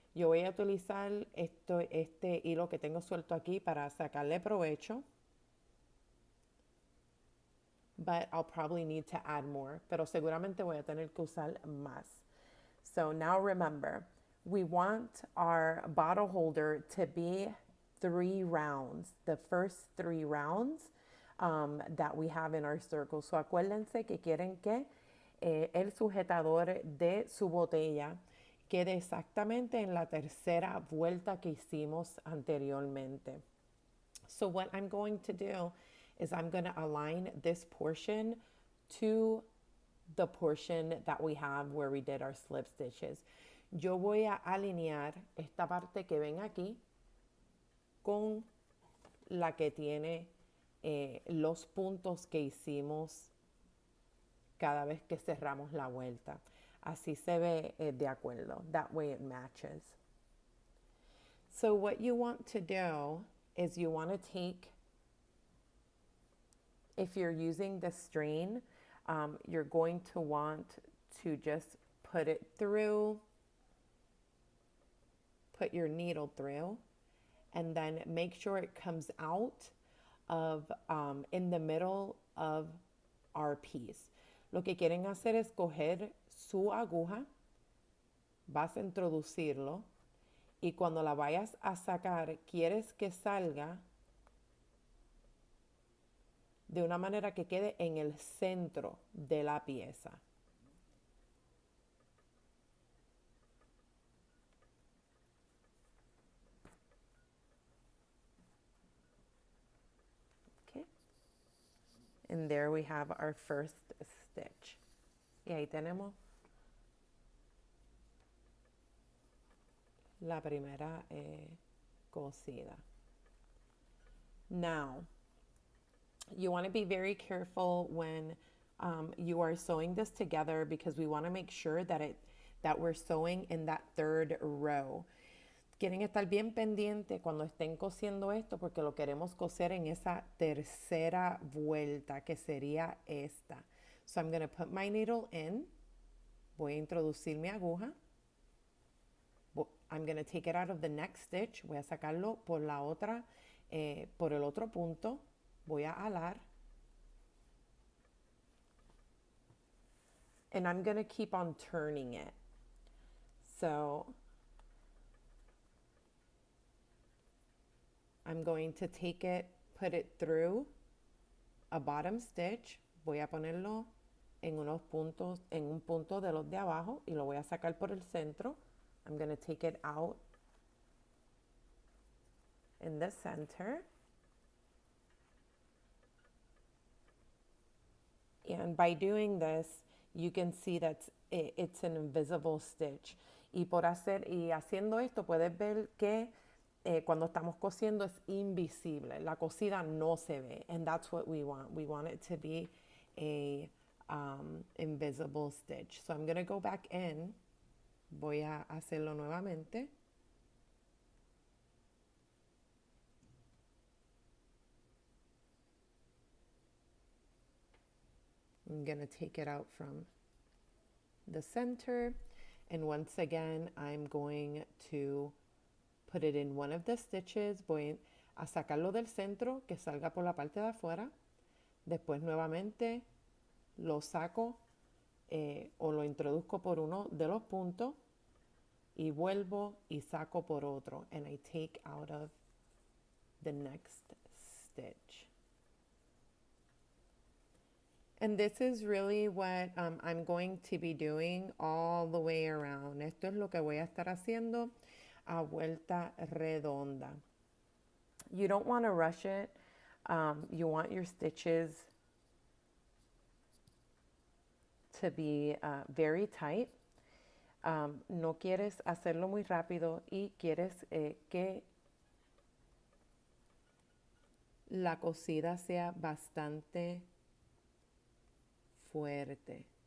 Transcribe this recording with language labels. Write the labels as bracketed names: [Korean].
[Spanish] Yo voy a utilizar este hilo que tengo suelto aquí para sacarle provecho. [English] But I'll probably need to add more. [Spanish] Pero seguramente voy a tener que usar más. [English] So now remember, we want our bottle holder to be 3 rounds. The first 3 rounds that we have in our circle. [Spanish] So acuérdense que quieren que el sujetador de su botella quede exactamente en la tercera vuelta que hicimos anteriormente. [English] So what I'm going to do is I'm going to align this portion to the portion that we have where we did our slip stitches. [Spanish] Yo voy a alinear esta parte que ven aquí con la que tiene los puntos que hicimos cada vez que cerramos la vuelta. Así se ve de acuerdo. [English] That way it matches. So what you want to do is you want to take, if you're using the strain, you're going to want to just put it through, put your needle through, and then make sure it comes out of in the middle of our piece. [Spanish] Lo que quieren hacer es coger su aguja, vas a introducirlo, y cuando la vayas a sacar, quieres que salga de una manera que quede en el centro de la pieza. [English] Okay. And there we have our first stitch. [Spanish] Y ahí tenemos la primera cosida. [English] Now, you want to be very careful when you are sewing this together, because we want to make sure that we're sewing in that third row. [Spanish] Quieren estar bien pendiente cuando estén cosiendo esto, porque lo queremos coser en esa tercera vuelta, que sería esta. [English] So I'm going to put my needle in. [Spanish] Voy a introducir mi aguja. [English] I'm going to take it out of the next stitch. [Spanish] Voy a sacarlo por la otra por el otro punto, voy a alar. [English] And I'm going to keep on turning it. So I'm going to take it, put it through a bottom stitch. [Spanish] Voy a ponerlo en unos puntos, en un punto de los de abajo y lo voy a sacar por el centro. [English] I'm going to take it out in the center. And by doing this, you can see that it's an invisible stitch. [Spanish] Y haciendo esto puedes ver que cuando estamos cosiendo es invisible. La cosida no se ve. [English] And that's what we want. We want it to be a invisible stitch. So I'm going to go back in. [Spanish] Voy a hacerlo nuevamente. [English] I'm going to take it out from the center. And once again, I'm going to put it in one of the stitches. [Spanish] Voy a sacarlo del centro, que salga por la parte de afuera. Después nuevamente lo saco o lo introduzco por uno de los puntos y vuelvo y saco por otro. [English] And I take out of the next stitch. And this is really what I'm going to be doing all the way around. [Spanish] Esto es lo que voy a estar haciendo a vuelta redonda. [English] You don't want to rush it. You want your stitches to be very tight. [Spanish] No quieres hacerlo muy rápido y quieres que la cosida sea bastante fuerte.